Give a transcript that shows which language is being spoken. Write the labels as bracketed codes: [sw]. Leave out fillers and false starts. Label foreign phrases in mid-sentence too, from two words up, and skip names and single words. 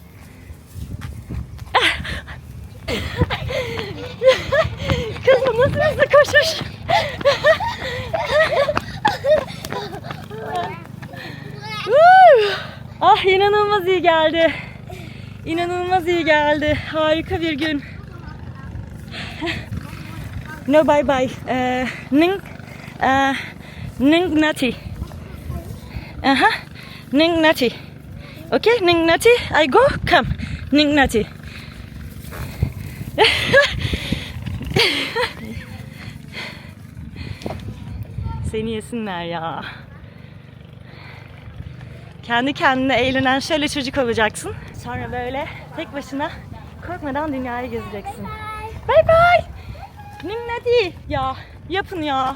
[tr] Kızım nasıl hızlı koşuş? Ah inanılmaz iyi geldi. İnanılmaz iyi geldi. Harika bir gün. [en] No bye bye. Ning nati. Aha. Ning nati. Okay, Ning nati. I go. Come. Ning nati. [tr] Seni yesinler ya. Kendi kendine eğlenen şöyle çocuk olacaksın. Sonra böyle tek başına korkmadan dünyayı gezeceksin. [en] Bye bye. [tr] Ninneti. Ya yapın ya.